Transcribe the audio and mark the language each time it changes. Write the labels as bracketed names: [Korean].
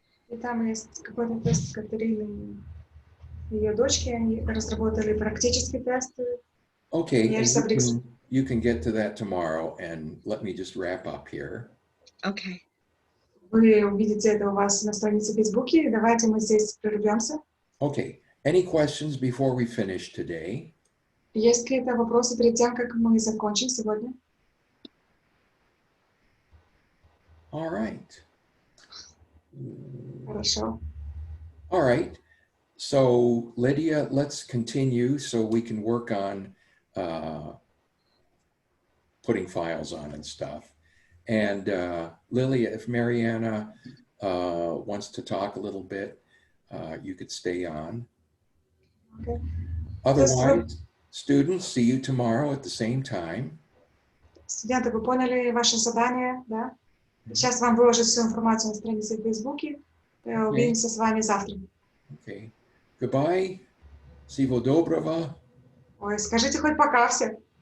[Russian] И там есть какой-то тест Катерины и ее дочки. Они разработали практические тесты. [English] Okay, Yes, and you can get to that tomorrow, and let me just wrap up here. Okay. [Russian] Вы увидите это у вас на странице в Фейсбуке. Давайте мы здесь прервемся. [English] Okay, any questions before we finish today? [Russian] Есть какие-то вопросы перед тем, как мы закончим сегодня? [English] All right. [Russian] Хорошо. [English] All right. So Lydia, let's continue so we can work on putting files on and stuff. And Lilia, if Mariana wants to talk a little bit, you could stay on. Okay. Otherwise, students, see you tomorrow at the same time. [Russian] Студенты, вы поняли ваше задание, да? Сейчас вам выложу всю информацию на странице в Фейсбуке. Увидимся с вами завтра. [English] Okay. Goodbye. [Russian] Всего доброго. Ой, скажите хоть пока все.